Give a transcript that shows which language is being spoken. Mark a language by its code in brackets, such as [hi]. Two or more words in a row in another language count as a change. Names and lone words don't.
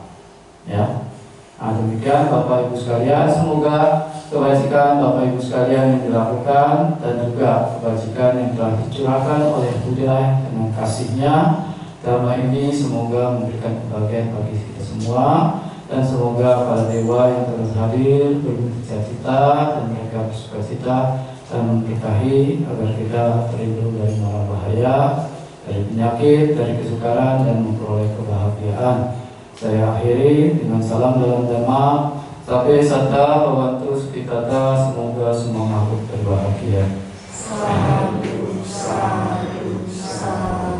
[id] Ya, demikian Bapak Ibu sekalian, semoga kebajikan Bapak Ibu sekalian yang dilakukan dan juga kebajikan yang telah dicurahkan oleh Buddha dengan kasihnya dalam ini semoga memberikan kebahagiaan bagi kita semua, dan semoga para dewa yang terus hadir bercita-cita dan mereka bersukacita dan memberkahi agar kita terlindung dari mara bahaya, dari penyakit, dari kesukaran, dan memperoleh kebahagiaan. Saya akhiri dengan salam dalam Dhamma. [pi] Sabe satta bhavantu sukhitata, [id] semoga semua makhluk berbahagia. [pi] Sadhu, sadhu, sadhu.